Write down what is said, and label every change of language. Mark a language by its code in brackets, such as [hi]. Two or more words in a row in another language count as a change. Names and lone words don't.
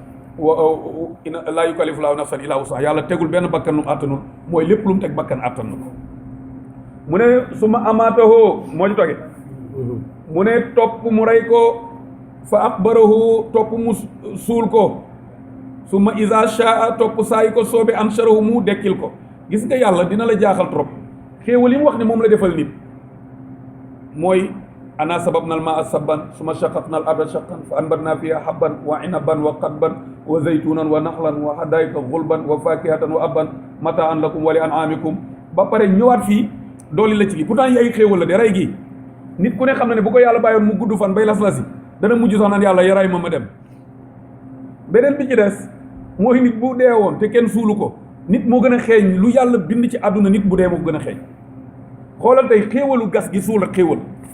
[ar] لا يكلف الله نفسا إلا وسعها [wo] yàlla tegul benn bakkan lu mu àttanul mooy lépp lu mu teg bakkan àttan na ko mu ne su ma amaatahoo moo ci toge mu ne topp mu rey ko fa aqbarahu topp mu suul ko su ma [ar] إذا شاء [wo] topp saa yi ko soobe ansharahu mu dekkil ko gis nga yàlla dina la jaaxal trop xéewal yi mu wax ne moom la defal nit [ar] mooy أنا صببنا الماء صبا ثم شققنا الأرض شقا فأنبتنا فيها حبا وعنبا وقضبا وزيتونا ونخلا وحدائق غلبا وفاكهة وأبا متاعا لكم ولأنعامكم [wo] ba pare ñëwaat fii dooli la ci li pourtant yi ay xéewal la de rey gi nit ku ne xam na ne bu ko yàlla bàyyoon mu gudd fan bay las-lasi dana mujj sax naan yàlla yaray ma dem beneen bi ci des mooy nit bu dee woon te kenn suulu ko nit moo gën a xeeñ lu yàlla bind ci àdduna nit bu dee moo gën a xeeñ xoolal tey xéewalu gas gi suul ak xéewal